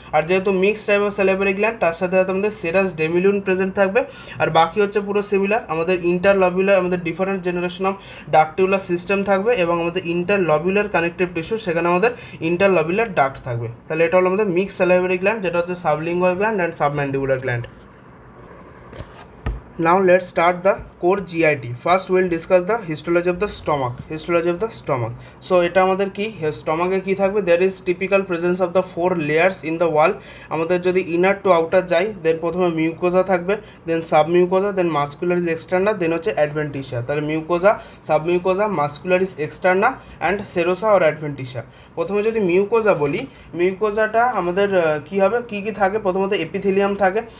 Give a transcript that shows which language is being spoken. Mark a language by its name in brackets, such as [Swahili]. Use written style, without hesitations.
[Bangla] আর যেহেতু mix type of salivary gland, তার সাথে সাথে আমাদের সেরাস ডেমিলিউন প্রেজেন্ট থাকবে, আর বাকি হচ্ছে পুরো সিমিলার। আমাদের ইন্টারলবিউলার আমাদের ডিফারেন্ট জেনারেশন অফ ডাক্টিউলার সিস্টেম থাকবে, এবং আমাদের ইন্টারলবিউলার কানেকটিভ টিস্যু, সেখানে আমাদের ইন্টারলবিউলার ডাক্ট থাকবে। তাহলে এটা হলো আমাদের মিক্স স্যালাইভারি গ্ল্যান্ড, যেটা হচ্ছে sublingual gland and submandibular gland. [English] Now let's start the core GIT. First we'll discuss the histology of the stomach. Histology of the stomach. So [Bangla] এটা আমাদের কি স্টমাকে কি থাকবে, [English] there is typical presence of the 4 layers in the wall. [Bangla] আমাদের যদি [English] inner to outer [Bangla] যাই, দেন প্রথমে mucosa থাকবে, দেন সাবমিউকোজা, দেন মাস্কুলারিস এক্সটার্না, দেন হচ্ছে অ্যাডভেন্টিশিয়া। তাহলে mucosa, সাবমিউকোজা, muscularis externa and serosa or অ্যাডভেন্টিশিয়া। প্রথমে যদি মিউকোজা বলি, মিউকোজাটা আমাদের কী হবে, কী কী থাকে, প্রথমত এপিথেলিয়াম থাকে।